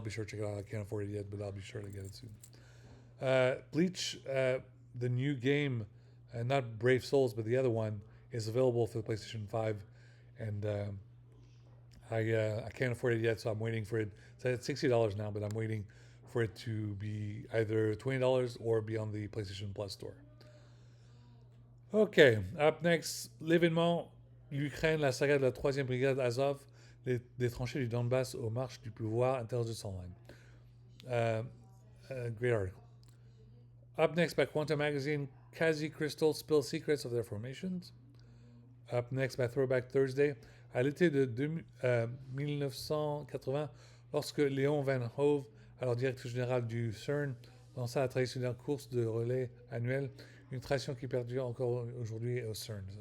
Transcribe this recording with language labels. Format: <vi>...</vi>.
<en>Be sure to check it out. I can't afford it yet, but I'll be sure to get it soon. Bleach, the new game, not Brave Souls, but the other one, is available for the PlayStation 5. And I can't afford it yet, so I'm waiting for it. It's at $60 now, but I'm waiting for it to be either $20 or be on the PlayStation Plus store. Okay, up next,</en> <fr>l'événement, l'Ukraine, la saga de la 3e brigade Azov, des tranchées du Donbass aux marches du pouvoir, Intelligence Online.</fr> <en>Great article. Up next by Quantum Magazine, Kazi Crystal spill secrets of their formations. Up next by Throwback Thursday,</en> <fr>à l'été de 1980, lorsque Léon Van Hove, alors directeur général du CERN, lança la traditionnelle course de relais annuelle, une tradition qui perdure encore aujourd'hui au CERN.</fr>